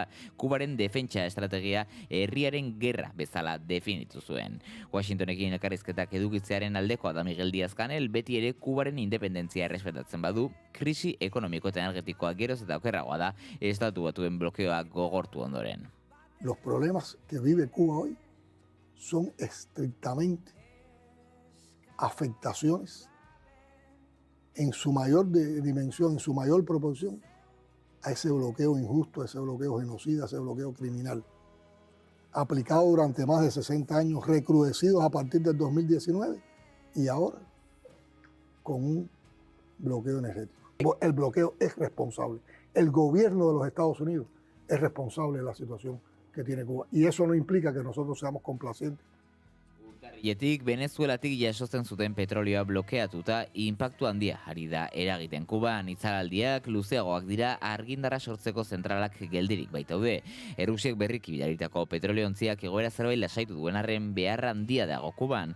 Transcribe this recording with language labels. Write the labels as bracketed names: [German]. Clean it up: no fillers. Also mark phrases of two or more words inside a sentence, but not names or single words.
[Basque] Kubaren defentsa estrategia herriaren gerra bezala definitu zuen. Washingtonekin elkarrizketak edukitzearen aldekoa da Miguel Díaz-Canel, beti ere Kubaren independentzia errespetatzen badu, krisi ekonomiko eta energetikoa geroz eta okerragoa da Estatu Batuen blokeoa gogortu ondoren. [Spanish] Los problemas que vive Cuba hoy son estrictamente afectaciones en su mayor dimensión, en su mayor proporción, a ese bloqueo injusto, a ese bloqueo genocida, a ese bloqueo criminal, aplicado durante más de 60 años, recrudecidos a partir del 2019 y ahora con un bloqueo energético. El bloqueo es responsable. El gobierno de los Estados Unidos es responsable de la situación que tiene Cuba. Y eso no implica que nosotros seamos complacientes. [Basque] Urtarriletik Venezuelatik jasotzen zuten petrolioa blokeatuta inpaktu handia ari da eragiten Kuban. Itzalaldiak luzeagoak dira argindarra sortzeko zentralak geldirik baitaude. Errusiek berriki bidaritako petroliontziak egoera zerbait lasaitu duen arren beharra handia dago Kuban.